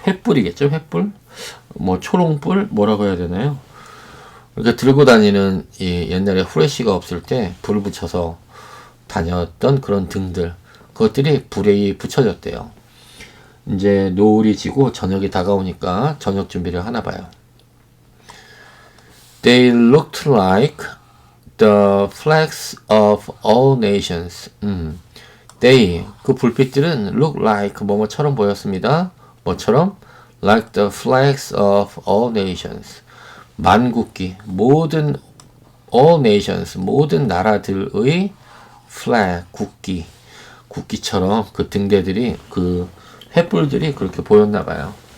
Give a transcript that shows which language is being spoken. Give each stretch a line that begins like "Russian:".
Korean: 횃불이겠죠, 횃불? 뭐 초롱불 뭐라고 해야 되나요? 이렇게 들고 다니는 이 옛날에 후레쉬가 없을 때 불 붙여서 다녔던 그런 등들 그것들이 불에 붙여졌대요. 이제 노을이 지고 저녁이 다가오니까 저녁 준비를 하나 봐요.
English: They looked like the flags of all nations.
Korean: They 그 불빛들은 look like 뭐뭐처럼 보였습니다. 뭐처럼?
English: Like the flags of all nations.
Korean: 만국기 모든 all nations 모든 나라들의 flag 국기처럼 그 등대들이 그 횃불들이 그렇게 보였나 봐요.